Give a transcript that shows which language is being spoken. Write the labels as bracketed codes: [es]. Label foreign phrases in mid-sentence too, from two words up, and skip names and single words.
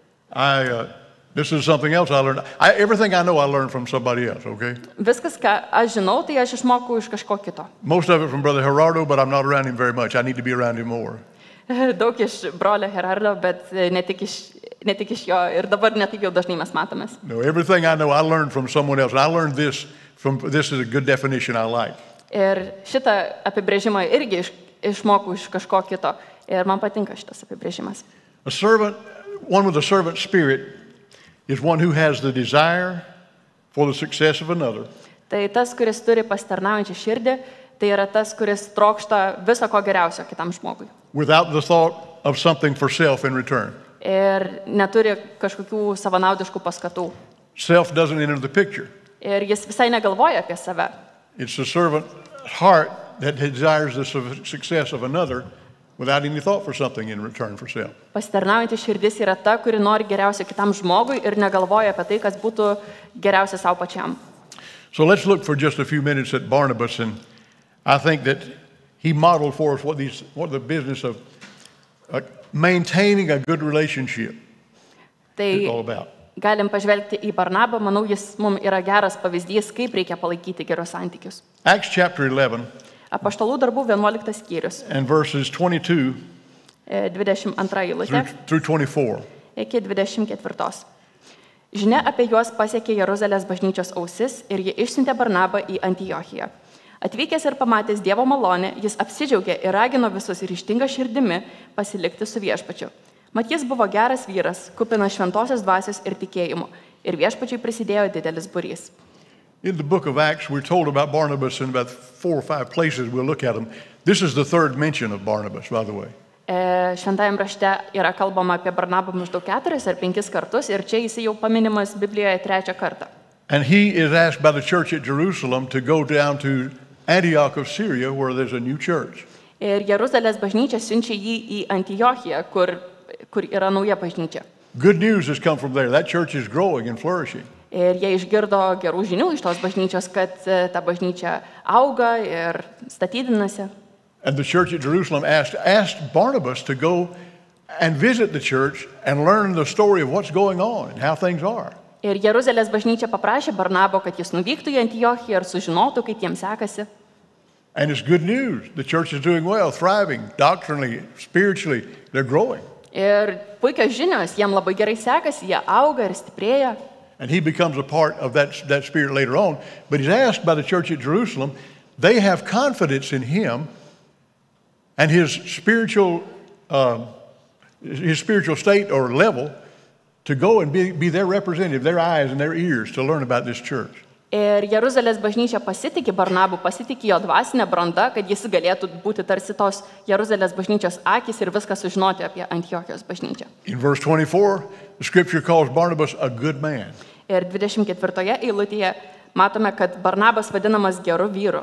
[en] This is something else I learned. Everything I know I learned from somebody else, okay? [lt] Viskas, ką aš žinau, tai aš išmokau iš kažko kito. [en] Most of it from Brother Gerardo, but I'm not around him very much. I need to be around him more. [lt] Daug iš brolio Gerardo, bet ne tik iš jo ir dabar ne taip jau dažnai mes matomės. [en] No, everything I know I learned from someone else. And I learned this is a good definition I like. [lt] Ir šitą apibrėžimą irgi išmokau iš kažko kito. Ir man patinka šitas apibrėžimas. [en] One with a servant spirit is one who has the desire for the success of another. [lt] Tai tas, kuris turi pasitarnaujančią širdį, tai yra tas, kuris trokšta viso ko geriausio kitam žmogui. [en] Without the thought of something for self in return. [lt] Ir neturi kažkokių savanaudiškų paskatų. [en] Self doesn't enter the picture. [lt] Ir jis visai negalvoja apie save. [en] It's the servant heart that desires the success of another without any thought for something in return for self. [lt] Pasitarnaujanti širdis yra ta, kuri nori geriausio kitam žmogui ir negalvoja apie tai, kas būtų geriausia savo pačiam. [en] So let's look for just a few minutes at Barnabas, and I think that he modeled for us what the business of maintaining a good relationship is all about. [lt] Galim pažvelgti į Barnabą, manau, jis mums yra geras pavyzdys, kaip reikia palaikyti gerus santykius. [en] Acts chapter 11. [lt] Apaštalų darbų 11 skyrius. [en] And verses 22 [lt] eilutė [en] through 24. [lt] Iki 24. Žinia apie juos pasiekė Jeruzalės bažnyčios ausis ir ji išsiuntė Barnabą į Antiochiją. Atvykęs ir pamatęs Dievo malonę, jis apsidžiaugė ir ragino visus ryžtinga širdimi pasilikti su viešpačiu. Mat jis buvo geras vyras, kupinas šventosios dvasios ir tikėjimo, ir viešpačiui prisidėjo didelis būrys. [en] In the book of Acts, we're told about Barnabas in about 4 or 5 places. We'll look at them. This is the 3rd mention of Barnabas, by the way. [lt] Šventajame rašte yra kalbama apie Barnabą maždaug 4 ar 5 kartus ir čia jisai jau paminimas Biblijoje 3 kartą. [en] And he is asked by the church at Jerusalem to go down to Antioch of Syria, where there's a new church. [lt] Ir Jeruzalės bažnyčia siunčia jį į Antiochiją, kur yra nauja bažnyčia. [en] Good news has come from there. That church is growing and flourishing. [lt] Ir jie išgirdo gerų žinių iš tos bažnyčios, kad ta bažnyčia auga ir statydinasi. [en] And the church at Jerusalem asked Barnabas to go and visit the church and learn the story of what's going on and how things are. [lt] Ir Jeruzalės bažnyčia paprašė Barnabo, kad jis nuvyktų į Antiochiją ir sužinotų, kaip jiems sekasi. [en] And it's good news. The church is doing well, thriving, doctrinally, spiritually, they're growing. [lt] Ir puikios žinios, jiem labai gerai sekasi, jie auga ir stiprėja. [en] And he becomes a part of that spirit later on. But he's asked by the church at Jerusalem, they have confidence in him and his spiritual state or level to go and be their representative, their eyes and their ears to learn about this church. [lt] Ir Jeruzalės bažnyčia pasitikė Barnabu, pasitikė jo dvasinę brandą, kad jis galėtų būti tarsi tos Jeruzalės bažnyčios akis ir viską sužinoti apie Antiochijos bažnyčią. [en] In verse 24, the scripture calls Barnabas a good man. [lt] Ir 24 eilutėje matome, kad Barnabas vadinamas geru vyru.